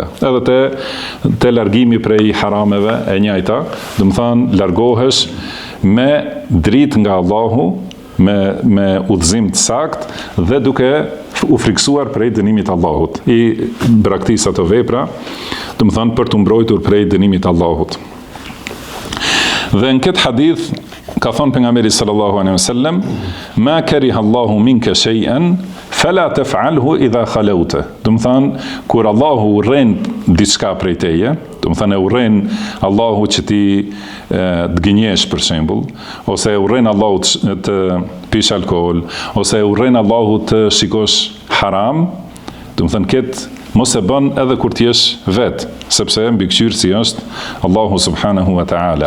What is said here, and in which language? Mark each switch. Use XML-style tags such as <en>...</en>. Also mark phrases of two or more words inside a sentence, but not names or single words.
<sq>Edhe te largimi prej harameve e njëjta, do të thonë largohesh me dritë nga Allahu, me udhëzim të sakt dhe duke u friksuar prej dënimit të Allahut. I braktis ato vepra, do të thonë për të mbrojtur prej dënimit të Allahut. Dhe në këtë hadith ka thonë pejgamberi</sq> <ar>صلى الله عليه وسلم, ما كره الله منك شيئا فلا تفعله إذا خلوت.</ar> <sq>Do të thonë kur Allahu urren diçka prej teje, do të thonë urren Allahu që ti të gënjesh për shembull, ose urren Allahu të pish alkool, ose urren Allahu të shikosh haram, do të thënë këtë mos e bën edhe kur ti jesh vet, sepse mbikëqyrësi është Allahu</sq> <ar>سبحانه وتعالى.</ar>